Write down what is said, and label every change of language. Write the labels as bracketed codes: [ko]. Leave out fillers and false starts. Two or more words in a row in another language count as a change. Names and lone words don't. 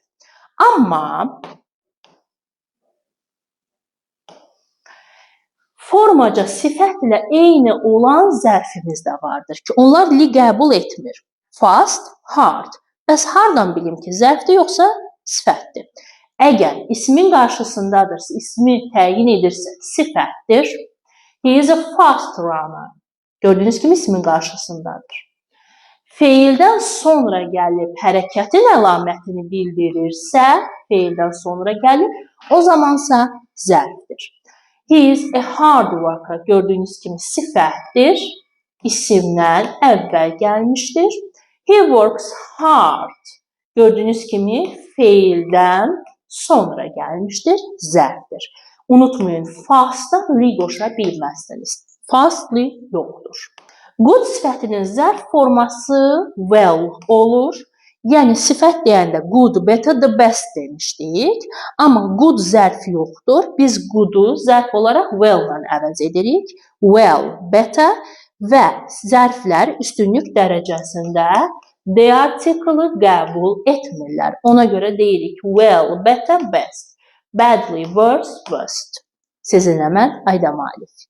[az] Amma formaca sifətlə eyni olan zərfimiz də vardır ki, onlar li qəbul etmir. [en] Fast, hard. [az] Bəs hardan bilim ki, zərfdir yoxsa sifətdir? Əgər ismin qarşısındadırsa, ismi təyin edirsə, sifətdir. [en] He is a fast runner. [az] Gördüyünüz kimi ismin qarşısındadır. Feildən sonra gəlib hərəkətin əlamətini bildirirsə, feildən sonra gəlir, o zamansa zərfdir. [en] He is a hard worker. [az] Gördüyünüz kimi sifətdir. İsimdən əvvəl gəlmişdir. [en] He works hard. [az] Gördüyünüz kimi feildən sonra gəlmişdir. Zərfdir. Unutmayın, fast'a li qoşa bilməzsiniz. Fastly yoxdur. Good sifətinin zərf forması well olur. Yəni, sifət deyəndə [en] good, better, the best [az] demişdik. Amma good zərf yoxdur. Biz good'u zərf olaraq well-la əvəz edirik. [en] Well, better [az] və zərflər üstünlük dərəcəsində [en] the article-ı [az] qəbul etmirlər. Ona görə deyirik [en] well, better, best. Badly, worse, worst. [az] Sizinlə mən Ayda Malif.